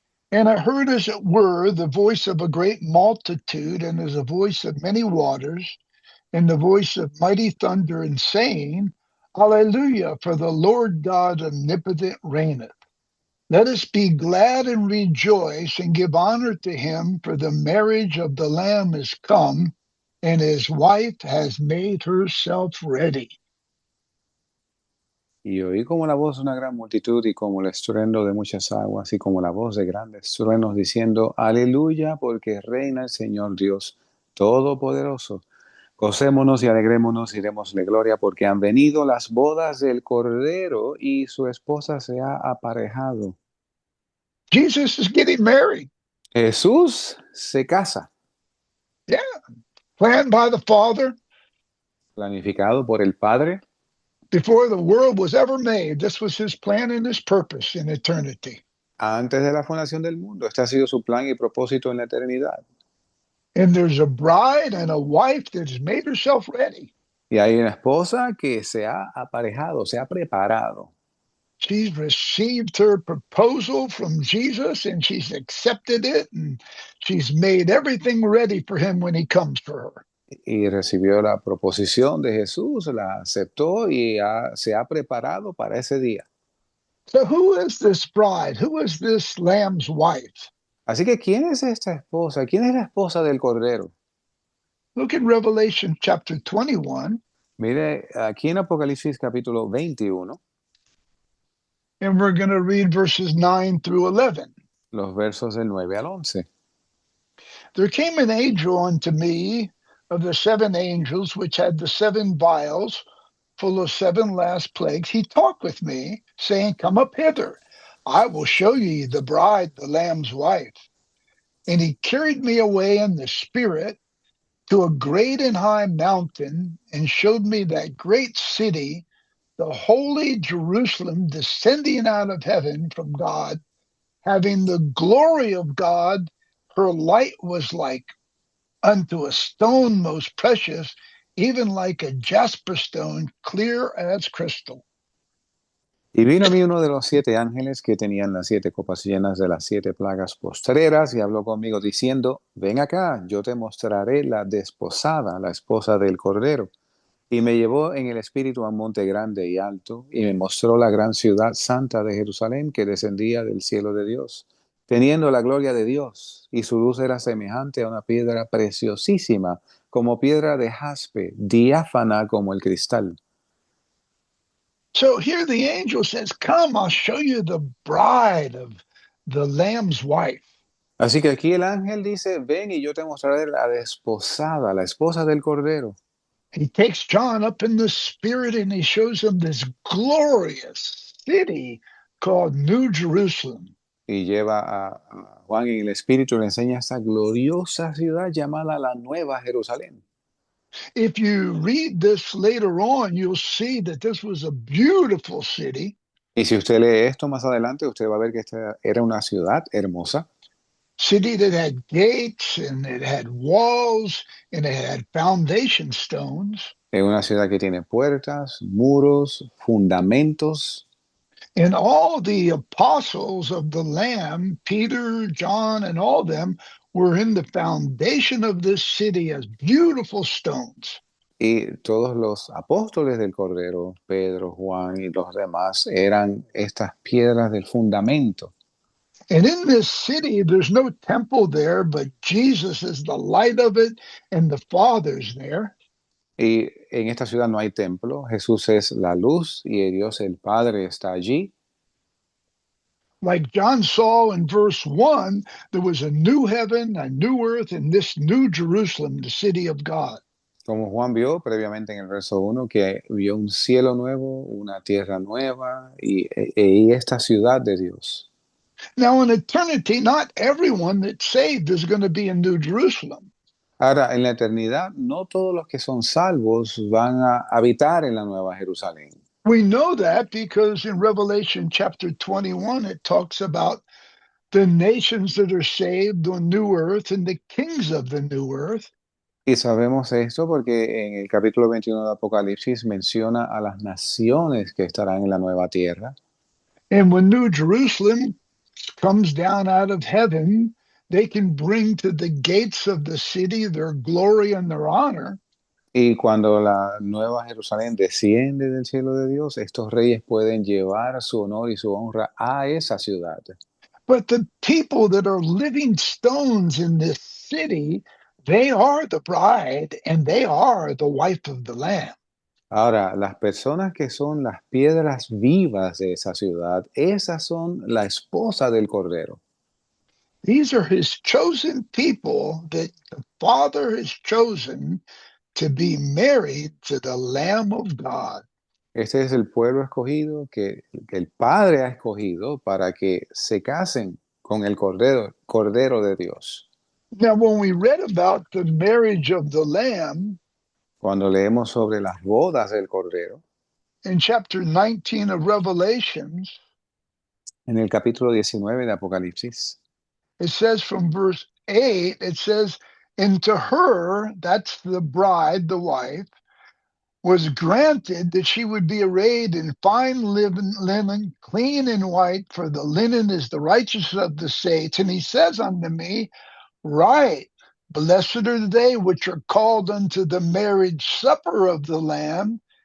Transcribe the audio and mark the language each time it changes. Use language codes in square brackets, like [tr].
[en] And I heard, as it were, the voice of a great multitude, and as a voice of many waters, and the voice of mighty thunder, and saying, Alleluia, for the Lord God omnipotent reigneth. Let us be glad and rejoice, and give honor to him, for the marriage of the Lamb is come, and his wife has made herself ready. [es] Y oí como la voz de una gran multitud y como el estruendo de muchas aguas y como la voz de grandes truenos diciendo, Aleluya, porque reina el Señor Dios Todopoderoso. Gocémonos y alegrémonos y démosle gloria porque han venido las bodas del Cordero y su esposa se ha aparejado. [en] Jesus is getting married. [es] Jesús se casa, [en] Yeah, planned by the Father [es] planificado por el Padre. [en] before the world was ever made. This was his plan and his purpose in eternity. [es] Antes de la fundación del mundo. Este ha sido su plan y propósito en la eternidad. [en] And there's a bride and a wife that has made herself ready. [es] Y hay una esposa que se ha aparejado, se ha preparado. [en] She's received her proposal from Jesus and she's accepted it and she's made everything ready for him when he comes for her. [es] Y recibió la proposición de Jesús, la aceptó y se ha preparado para ese día. [en] So who is this bride? Who is this lamb's wife? [es] Así que, ¿quién es esta esposa? ¿Quién es la esposa del Cordero? [en] Look at Revelation chapter 21, [es] Mire, aquí en Apocalipsis capítulo 21, [en] and we're going to read verses 9 through 11. [es] los versos del 9 al 11. [en] There came an angel unto me of the seven angels which had the seven vials full of seven last plagues. He talked with me, saying, Come up hither. I will show ye the bride, the Lamb's wife. And he carried me away in the spirit to a great and high mountain, and showed me that great city, the holy Jerusalem, descending out of heaven from God, having the glory of God. Her light was like unto a stone most precious, even like a jasper stone, clear as crystal. [es] Y vino a mí uno de los 7 ángeles que tenían las 7 copas llenas de las 7 plagas postreras y habló conmigo diciendo, ven acá, yo te mostraré la desposada, la esposa del Cordero. Y me llevó en el espíritu a un monte grande y alto, y me mostró la gran ciudad santa de Jerusalén que descendía del cielo de Dios, teniendo la gloria de Dios, y su luz era semejante a una piedra preciosísima, como piedra de jaspe, diáfana como el cristal. [en] So here the angel says, Come, I'll show you the bride of the Lamb's wife. [es] Así que aquí el ángel dice, ven y yo te mostraré la desposada, la esposa del Cordero. [en] He takes John up in the spirit and he shows him this glorious city called New Jerusalem. [es] Y lleva a Juan en el espíritu y le enseña esta gloriosa ciudad llamada la Nueva Jerusalén. [en] If you read this later on, you'll see that this was a beautiful city. [es] Y si usted lee esto más adelante, usted va a ver que esta era una ciudad hermosa. [en] City that had gates and it had walls and it had foundation stones. [es] Es una ciudad que tiene puertas, muros, fundamentos. [en] And all the apostles of the Lamb, Peter, John, and all them, were in the foundation of this city as beautiful stones. [es] Y todos los apóstoles del Cordero, Pedro, Juan y los demás, eran estas piedras del fundamento. [en] And in this city, there's no temple there, but Jesus is the light of it, and the Father's there. [es] Y en esta ciudad no hay templo, Jesús es la luz y Dios el Padre está allí. [en] Like John saw in verse 1, there was a new heaven, a new earth, and this new Jerusalem, the city of God. [es] Como Juan vio previamente en el verso 1, que vio un cielo nuevo, una tierra nueva y esta ciudad de Dios. [en] Now, in eternity, not everyone that's saved is going to be in New Jerusalem. [es] Ahora, en la eternidad, no todos los que son salvos van a habitar en la Nueva Jerusalén. [en] We know that because in Revelation chapter 21, it talks about the nations that are saved on new earth and the kings of the new earth. [es] Y sabemos esto porque en el capítulo 21 de Apocalipsis menciona a las naciones que estarán en la nueva tierra. [en] And when New Jerusalem comes down out of heaven, they can bring to the gates of the city their glory and their honor. [es] Y cuando la nueva Jerusalén desciende del cielo de Dios, estos reyes pueden llevar su honor y su honra a esa ciudad. [en] But the people that are living stones in this city, they are the bride and they are the wife of the Lamb. [es] Ahora, las personas que son las piedras vivas de esa ciudad, esas son la esposa del Cordero. [en] These are his chosen people that the Father has chosen to be married to the Lamb of God. [es] Este es el pueblo escogido que el Padre ha escogido para que se casen con el Cordero de Dios. [en] Now, when we read about the marriage of the Lamb [es] Cuando leemos sobre las bodas del Cordero, [en] in chapter 19 of Revelations, [es] en el capítulo 19 de Apocalipsis, [en] it says from verse 8, it says, and to her, that's the bride, the wife, was granted that she would be arrayed in fine linen, clean and white, for the linen is the righteousness of the saints. And he says unto me, Right, blessed are they which are called unto the marriage supper of the Lamb.